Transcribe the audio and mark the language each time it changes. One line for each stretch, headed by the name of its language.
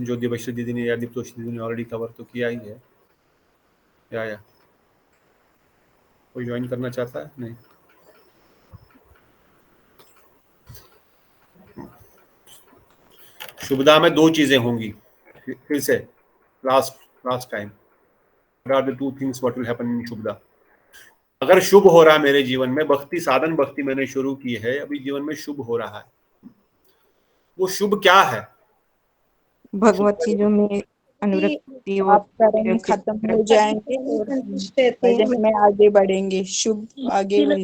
Hindi: जो देवश्री दीदी ने या दीप्तोषी दीदी ने ऑलरेडी कवर तो किया ही है। या कोई ज्वाइन करना चाहता है? नहीं। शुभदा में दो चीजें होंगी, फिर से last time.
English: What are the two things what will happen in शुभदा?
Hindi: अगर शुभ हो रहा है मेरे जीवन में, भक्ति साधन भक्ति मैंने शुरू की है, अभी जीवन में शुभ हो रहा है, वो शुभ क्या है? भगवत चीजों में अनुरक्ति और आप कर्म खत्म हो जाएंगे और संतुष्ट रहते हैं। भजन में आगे बढ़ेंगे। शुभ आगे वही